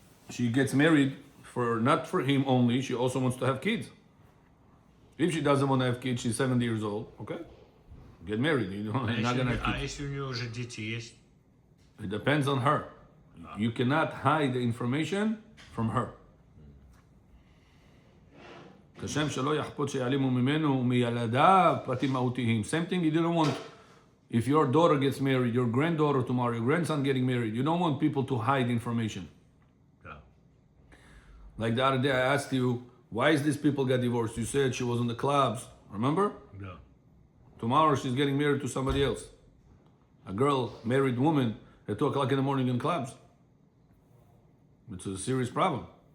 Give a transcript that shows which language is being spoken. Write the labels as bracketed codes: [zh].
[en] She gets married not for him only, she also wants to have kids. If she doesn't want to have kids, she's 70 years old, okay? Get married. You're not going to have kids. [ru] Если у нее уже дети есть? [en] It depends on her. You cannot hide the information from her. [he] כשם שלא יחפות שיעלימו ממנו ומילדיו פרטים מהותיים. [en] Same thing you didn't want. If your daughter gets married, your granddaughter tomorrow, your grandson getting married, you don't want people to hide information. Yeah. Like the other day I asked you, why is this people got divorced? You said she was in the clubs. Remember? Yeah. Tomorrow she's getting married to somebody else. A girl, married woman, at 2 o'clock in the morning in clubs. It's a serious problem.